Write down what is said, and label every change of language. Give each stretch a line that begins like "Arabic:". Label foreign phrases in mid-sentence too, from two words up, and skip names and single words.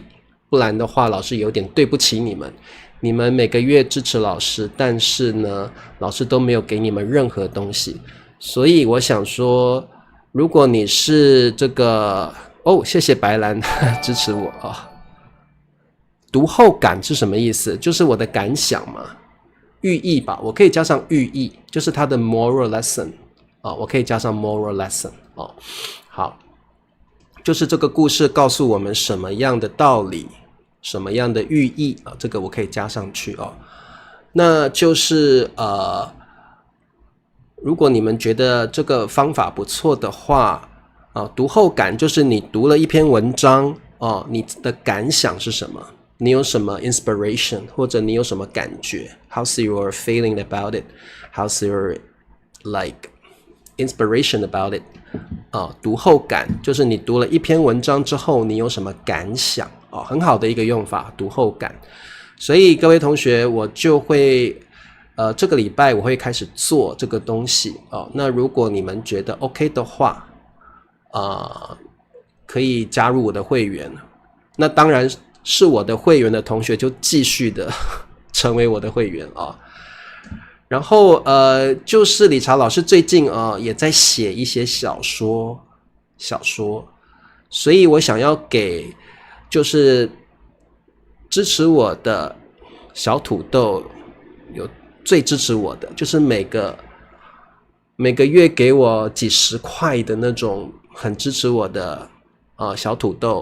Chinese: 不然的話，老師有點對不起你們。你們每個月支持老師，但是呢，老師都沒有給你們任何東西。所以我想說，如果你是這個謝謝白蘭支持我啊。讀後感是什麼意思？就是我的感想嘛，寓意吧，我可以加上寓意，就是它的
English: moral lesson
Chinese: 我可以加上
English: moral lesson
Chinese: 好，就是這個故事告訴我們什麼樣的道理，什麼樣的寓意這個我可以加上去那就是如果你們覺得這個方法不錯的話讀後感就是你讀了一篇文章你的感想是什麼？你有什麼 inspiration 或者你有什麼感覺 ？
English: How's your feeling about it? How's your inspiration about it?
Chinese: 讀後感就是你讀了一篇文章之後，你有什麼感想很好的一個用法，讀後感。所以各位同學，我就會這個禮拜我會開始做這個東西那如果你們覺得 OK 的話，可以加入我的會員。那當然。是我的會員的同學就繼續的成為我的會員然後就是理查老師最近也在寫一些小說，所以我想要給就是支持我的小土豆，有最支持我的就是每個月給我幾十塊的那種很支持我的小土豆。